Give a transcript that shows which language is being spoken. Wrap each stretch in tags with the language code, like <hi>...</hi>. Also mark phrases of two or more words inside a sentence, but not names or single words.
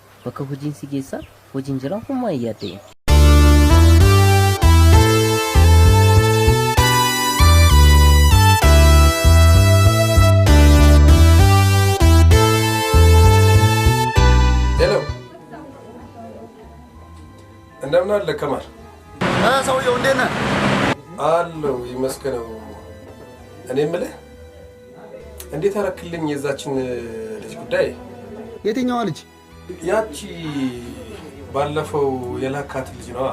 <om>Bakka hojiin si geessaa hojiin jira homaa hin yaadda'in. Hello.</om> <am>እንደምን አለ ከማል? ሰውየው እንዴት ነህ? አለው ይመስገነው። እኔ የምልህ እንዴት አረክልኝ የዛችን ልጅ ጉዳይ? የትኛዋ ልጅ? ያቺ ባለፈው የላካት ልጅ ነው።</am>